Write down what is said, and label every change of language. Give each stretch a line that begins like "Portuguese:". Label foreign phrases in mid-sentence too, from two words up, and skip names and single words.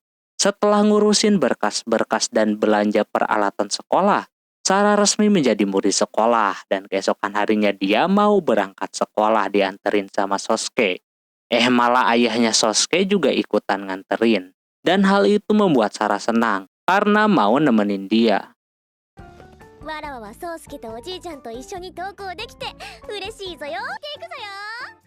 Indonesian: Setelah ngurusin berkas-berkas dan belanja peralatan sekolah, Sarah resmi menjadi murid sekolah dan keesokan harinya dia mau berangkat sekolah dianterin sama Sosuke. Malah ayahnya Sosuke juga ikutan nganterin. Dan hal itu membuat Sarah senang karena mau nemenin dia.
Japanese: わらわは宗介とおじいちゃんと一緒に登校できて嬉しいぞよ。行くぞよ。